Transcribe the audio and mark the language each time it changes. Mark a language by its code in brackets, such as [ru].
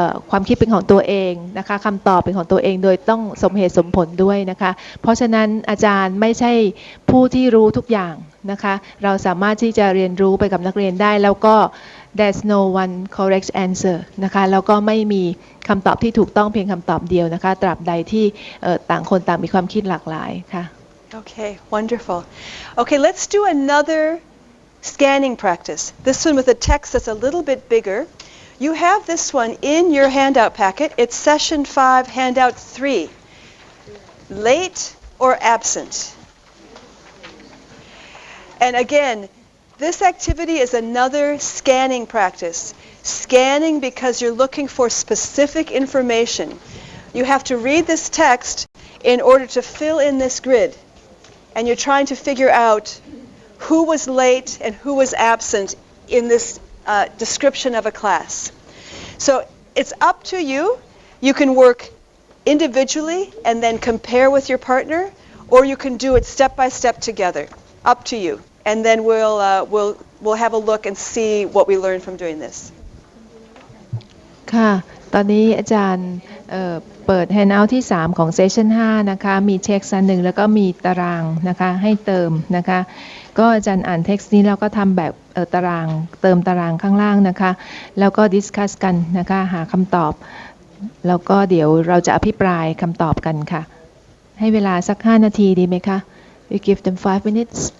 [th] ความคิดเป็นของตัวเองนะคะคำตอบเป็นของตัวเองโดยต้องสมเหตุสมผลด้วยนะคะเพราะฉะนั้นอาจารย์ไม่ใช่ผู้ที่รู้ทุกอย่างนะคะเราสามารถที่จะเรียนรู้ไปกับนักเรียนได้แล้วก็ [en] there's no one correct answer [th] นะคะแล้วก็ไม่มีคำตอบที่ถูกต้องเพียงคำตอบเดียวนะคะตราบใดที่ต่างคนต่างมีความคิดหลากหลายค่ะ [en] Okay, wonderful. Okay, let's do another scanning practice. This one with a text that's a little bit bigger. You have this one in your handout packet. It's session 5, handout 3. Late or absent. And again, this activity is another scanning practice. Scanning because you're looking for specific information. You have to read this text in order to fill in this grid. And you're trying to figure out who was late and who was absent in this description of a class. So it's up to you. You can work individually and then compare with your partner, or you can do it step by step together. Up to you. And then we'll have a look and see what we learned from doing this. [th] ค่ะ ตอนนี้อาจารย์เปิด handout ที่ 3 ของเซสชัน5นะคะมีเท็กซ์อันหนึ่งแล้วก็มีตารางนะคะให้เติมนะคะก็อาจารย์อ่านเท็กซ์นี้แล้วก็ทำแบบตารางเติมตารางข้างล่างนะคะแล้วก็ดิสคัสกันนะคะหาคำตอบแล้วก็เดี๋ยวเราจะอภิปรายคำตอบกันค่ะให้เวลาสัก5 นาทีดีไหมคะ [en] We give them 5 minutes